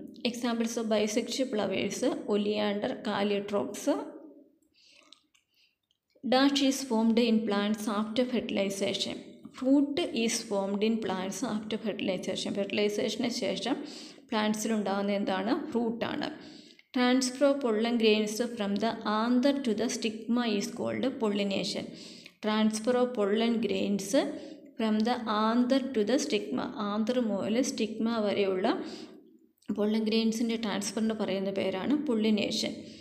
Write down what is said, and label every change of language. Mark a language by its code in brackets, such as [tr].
[en] Examples of bisexual flowers oleander, calotropis. Dash is formed in plants after fertilization. Fruit is formed in plants after fertilization. [ml] ഫെർട്ടിലൈസേഷന് ശേഷം പ്ലാന്റ്സിലുണ്ടാകുന്ന എന്താണ്? ഫ്രൂട്ടാണ്. [en] Transfer of pollen grains from the anther to the stigma is called pollination. Transfer of pollen grains from the anther to the stigma, [ml] anther മുതൽ stigma വരെയുള്ള pollen ഗ്രെയിൻസിൻ്റെ ട്രാൻസ്ഫറിന് പറയുന്ന പേരാണ് പൊള്ളിനേഷൻ.